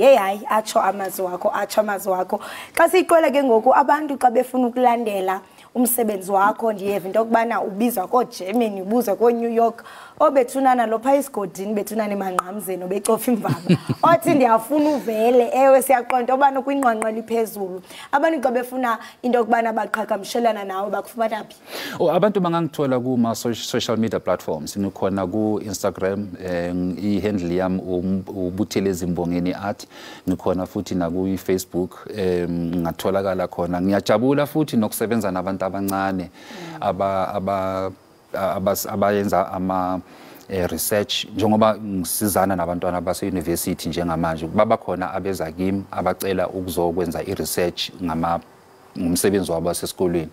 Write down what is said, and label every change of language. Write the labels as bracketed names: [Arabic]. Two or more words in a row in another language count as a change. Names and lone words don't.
[Xhosa] Hayi atsho amazwi wakho. Xa siqole ke ngoku abantu xa befuna ukulandela umsebenzi wakho ndiyeva into kubana ubizwa ko-Germany ubuzwa ko-New York obethunana lopha isigodini bethunana emanqamzeni obecofa imvaba othi ndiyafuna uvele ewe siyaqonda obana kwinqwanqwa liphezulu abantu xa befuna into kubana baqhagamshelana nawe bakufumana phi? [Zulu] Abantu bangangithola kuma [English] social media platforms [Zulu] ngikhona ku Instagram i-handle yami ubuthelezi Mbongeni art ngikhona futhi na ku Facebook ngatholakala khona. Ngiyajabula futhi nokusebenza nabantu abancane abayenza ama research njengoba ngisizana nabantwana base university njengamanje baba khona abeza kimi abacela ukuzokwenza i-research ngumsebenzi wabo sesikolweni.